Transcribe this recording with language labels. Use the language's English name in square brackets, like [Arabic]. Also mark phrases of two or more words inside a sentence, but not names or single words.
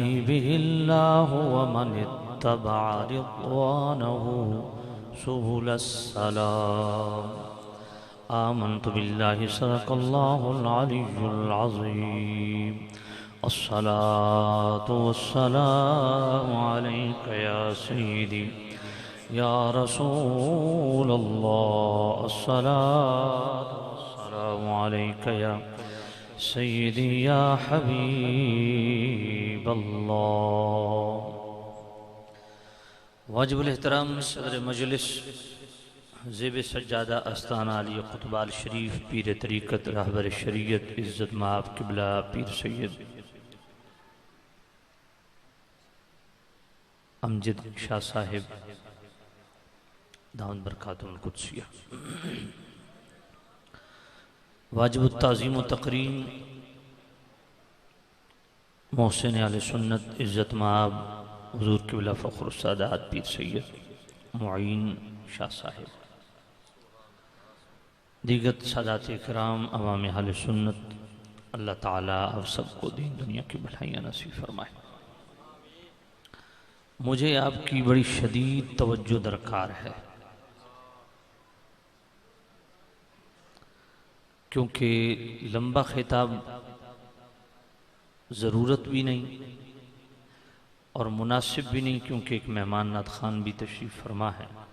[Arabic] به الله ومن اتبع رضوانه سبل السلام آمنت بالله صدق الله العلي العظيم الصلاة والسلام عليك يا سيدي يا رسول الله الصلاة والسلام عليك يا سيدي يا حبيب الله. [Urdu] واجب الاحترام صدر مجلس زیب سجادہ آستانہ علی قطبال شریف پیر طریقت رہبر شریعت عزت مآب قبلہ پیر سید امجد شاہ صاحب [Arabic] دامت برکاته القدسية [Urdu] واجب التعظیم و تکریم محسن آل سنت عزت مآب حضور قبلہ فخر السادات پیر سید معین شاہ صاحب دیگر سادات اکرام عوام اہل سنت اللہ تعالیٰ آپ سب کو دین دنیا کی بھلائیاں نصیب فرمائے. مجھے آپ کی بڑی شدید توجہ درکار ہے کیونکہ لمبا خطاب ضرورت بھی نہیں اور مناسب بھی نہیں کیونکہ ایک مہمان نعت خوان بھی تشریف فرما ہے.